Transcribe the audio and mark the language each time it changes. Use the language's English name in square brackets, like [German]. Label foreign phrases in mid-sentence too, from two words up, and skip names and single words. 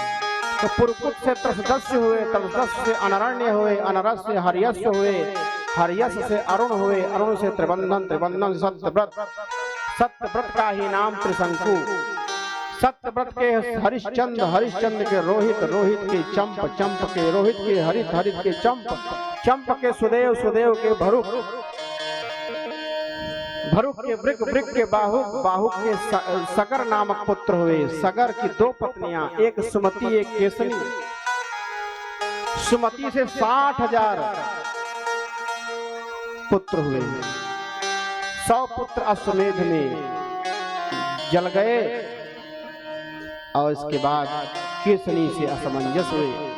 [Hindi] तो पुरकुट से त्रसदस्य हुए, त्रसदस्य से अनरण्य हुए, अनरस से हरियस हुए, हरियस से अरुण हुए, अरुण से त्रिबंधन, त्रिबंधन सत्यव्रत, सत्यव्रत का ही नाम त्रिशंकु, सत्यव्रत के हरिश्चंद्र, हरिश्चंद्र के रोहित, रोहित के चंप, चंप के रोहित के हरित, हरित के चंप, चंप के सुदेव, सुदेव के भरुक, भरुक के वृक, वृक के बाहुक, बाहुक के सगर नामक पुत्र हुए। सगर की 2 पत्नियां, एक सुमति एक केसनी। सुमति से 60,000 पुत्र हुए। 100 पुत्र अश्वमेध में जल गए और इसके बाद केसनी से असमंजस हुए।